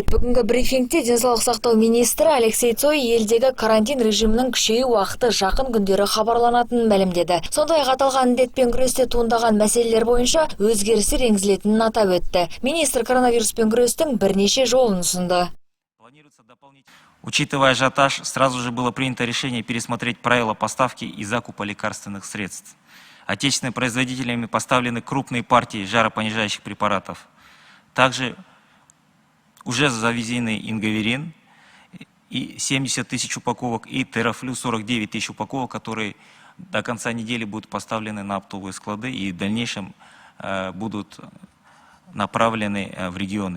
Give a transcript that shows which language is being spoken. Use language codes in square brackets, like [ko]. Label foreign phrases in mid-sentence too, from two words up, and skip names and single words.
[kk] Бүгінгі брифингте денсаулық сақтау министрі Алексей Цой елдегі карантин режимінің күшею уақыты жақын күндері хабарланатынын мәлімдеді. Сондай-ақ аталған індетпен күресте туындаған мәселелер бойынша өзгерістер енгізілетінін атап өтті. Министр коронавируспен күрестің бірнеше жолын ұсынды. [ru] Учитывая ажиотаж, сразу же было принято решение пересмотреть правила поставки и закупа лекарственных средств. Отечественными производителями поставлены крупные партии жаропонижающих препаратов. Также уже завезены ингаверин и 70 тысяч упаковок и терафлю 49 тысяч упаковок, которые до конца недели будут поставлены на оптовые склады и в дальнейшем будут направлены в регионы.